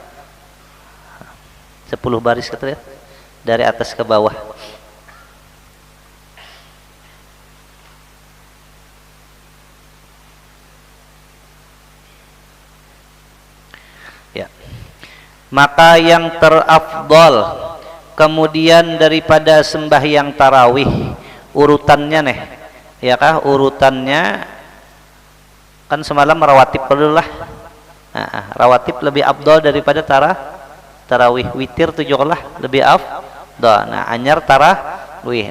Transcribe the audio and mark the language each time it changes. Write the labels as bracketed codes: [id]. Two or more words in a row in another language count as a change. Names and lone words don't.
[id] 10 baris kata ya dari atas ke bawah. Ya. Maka yang terafdal kemudian daripada sembahyang tarawih urutannya nih ya kah urutannya kan semalam rawatib dulu lah. Rawatib lebih afdal daripada tarawih. Witir 7 lah lebih afdal. Nah anyar tarawih.